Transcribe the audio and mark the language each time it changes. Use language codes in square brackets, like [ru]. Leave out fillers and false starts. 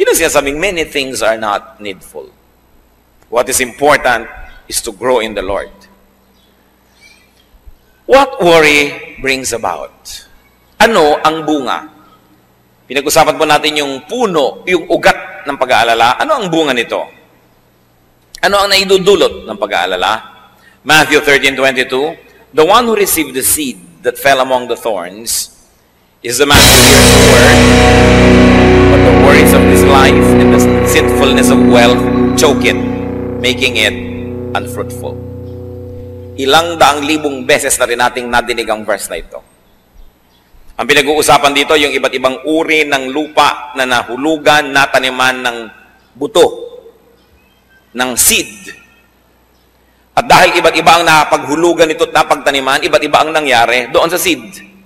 [tl] Yun ang sinasabing, [en] many things are not needful. What is important is to grow in the Lord. What worry brings about? [tl] Ano ang bunga? Pinag-usapan po natin yung puno, yung ugat ng pag-aalala. Ano ang bunga nito? Ano ang naidudulot ng pag-aalala? [en] Matthew 13:22, the one who received the seed that fell among the thorns is the man who hears the word, but the worries of this life and the sinfulness of wealth choke it, making it unfruitful. [tl] Ilang daang libong beses na rin nating nadinig ang verse na ito. Ang pinag-uusapan dito, yung iba't ibang uri ng lupa na nahulugan, nataniman ng buto, ng seed. At dahil iba't iba ang napaghulugan ito at napagtaniman, iba't iba ang nangyari doon sa seed.